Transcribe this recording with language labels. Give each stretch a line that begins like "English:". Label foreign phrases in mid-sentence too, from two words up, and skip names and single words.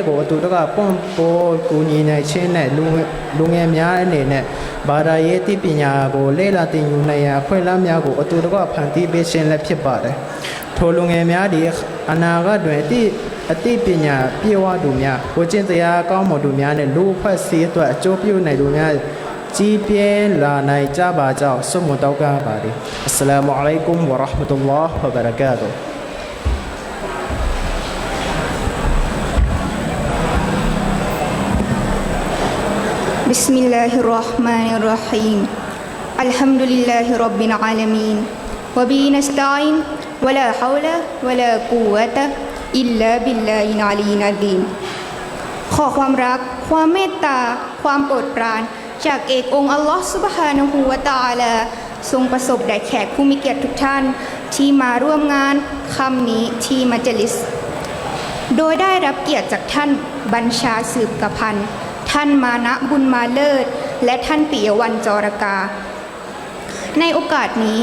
Burmese: ကိုအတူတကွပွန့်ပိုးကူညီနိုင်ခြင်းနဲ့လူငယ်များအနေနဲ့ဘာသာရေးသိပညာကိုလေ့လာသင်ယူနိုင်ရန်ခွင့်လမ်းများကိုအတူတကွဖန်တီးပေးခြင်းလည်းဖြစ်ပါတယ်။ထိုလူငယ်များဒီအနာဂတ်တွင်အသိပညာပြေဝသူများကိုကျင့်တရားကောင်းမွန်သူများနဲ့လူအဖွဲ့အစည်းအတွက်အကျိုးပြုနိုင်သူများကြီးပြင်းလာနိုင်ကြပါကြောင်းဆုမွန်တောင်းပါသည်။
Arabic: السلام عليكم ورحمة الله وبركاته بسم الله الرحمن الرحيم الحمد لله رب العالمين وبه نستعين ولا حول ولا قوة إلا بالله العلي العظيم ขอความรั
Thai: กความเมตตาความโปรดปรานจากเอกองค์อัลลอฮฺ
Arabic: سبحانه وتعالى
Thai: ทรงประสบแด่แขกผู้มีเกียรติทุกท่านที่มาร่วมงานค่ำนี้ที่มัจลิสโดยได้รับเกียรติจากท่านบัญชาสืบกพันธ์ท่านมานะบุญมาเลิศและท่านปิยวรรณจรกาในโอกาสนี้